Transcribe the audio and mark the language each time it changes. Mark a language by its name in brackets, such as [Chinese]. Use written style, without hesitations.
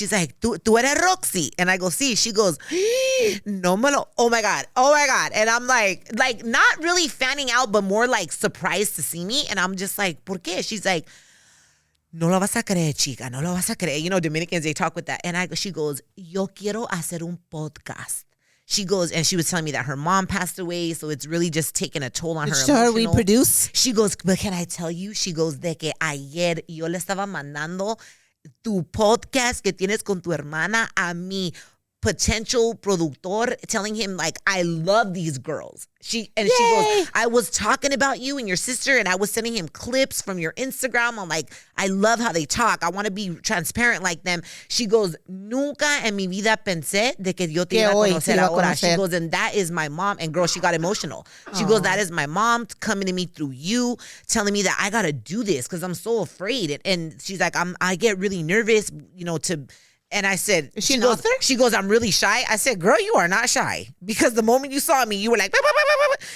[English] She's like, [Spanish] tú eres Roxy. [English] And I go, sí. She goes, [Spanish] no me lo. [English] Oh my God. And I'm like not really fanning out, but more like surprised to see me. And I'm just like, [Spanish] ¿por qué? [English] She's like, [Spanish] no lo vas a creer, chica. No lo vas a creer. [English] You know, Dominicans, they talk with that. And she goes, [Spanish] yo quiero hacer un podcast. [English] She goes, and she was telling me that her mom passed away, so it's really just taking a toll on her emotional. we produce. She goes, but can I tell you? She goes, [Spanish] de que ayer yo le estaba mandando tu podcast que tienes con tu hermana a mi potential productor, [English] telling him like, I love these girls. She goes, I was talking about you and your sister, and I was sending him clips from your Instagram. I'm like, I love how they talk. I want to be transparent like them. She goes, [Spanish] nunca en mi vida pensé de que yo te iba a conocer ahora. [English] She goes, and that is my mom. And girl, she got emotional. She goes, that is my mom coming to me through you, telling me that I got to do this because I'm so afraid. And she's like, I get really nervous, and I said, is she an author? She goes, I'm really shy. I said, girl, you are not shy, because the moment you saw me, you were like, bah, bah, bah, bah, bah.